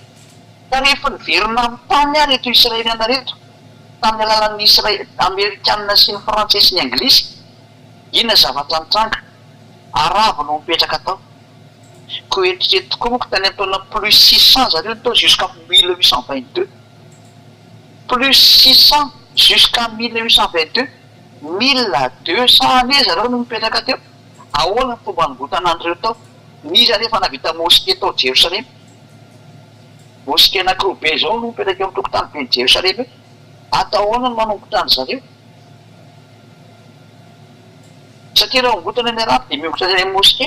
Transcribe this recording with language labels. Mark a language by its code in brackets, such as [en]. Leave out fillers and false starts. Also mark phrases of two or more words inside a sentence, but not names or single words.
[mg] Fa rehefa niverina amin'ny tany ary reto Israeliana reto tamin'ny alalan'ny Amerikanina sy ny Frantsay sy ny Anglisy, inona zavatra nitranga? Arabo no mipetraka tao. Ko eritrereto tokoa moa tany ataona plus 600 zareo tao jusqu'à 1822. [fr] Plus 600 jusqu'à 1822. [mg] 1200 ane zareo no mipetraka teo. Ahoana ny fomba nigotana an'ireo tao? Niza rehefa navita mosquée tao Jerosalem. Mosquée anankiroa be zao no mipetraka eo amin'ny tokotany ben'ny Jerosalem. Atao ahoana no manombotra any zareo? Satria raha ngotana ny arabo dia miongotra ny mosquée.